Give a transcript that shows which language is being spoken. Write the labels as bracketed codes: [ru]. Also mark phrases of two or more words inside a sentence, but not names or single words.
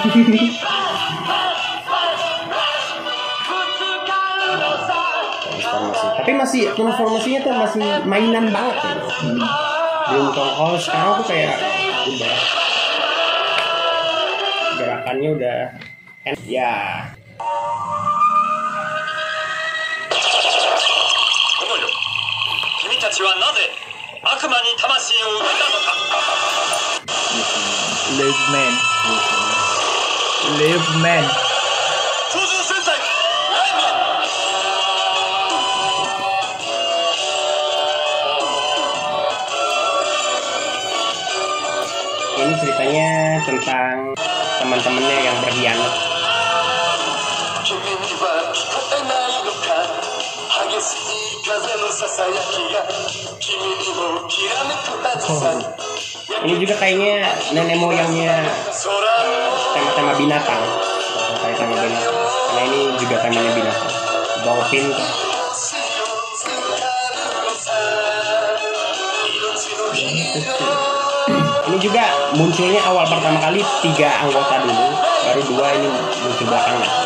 [id] Transformasi. Tapi masih transformasinya tuh masih mainan banget ya. Belum kalau sekarang tuh kayak udah gerakannya udah ya. [ja] 君たちはなぜ悪魔に魂を売ったのか [en] Live man. Live man. [ja] 超人戦隊ライブ [id] Ini ceritanya tentang teman-temannya yang berkhianat. [ja] 君には聞こえないのか激しい風のささやきが君にもきらめくはずさ [id] Ini juga kayaknya nenek moyangnya tema-tema binatang. Kayak tema binatang. Karena ini juga temanya binatang. Dolphin. Ini juga munculnya awal pertama kali 3 anggota dulu, baru 2 ini muncul belakangan.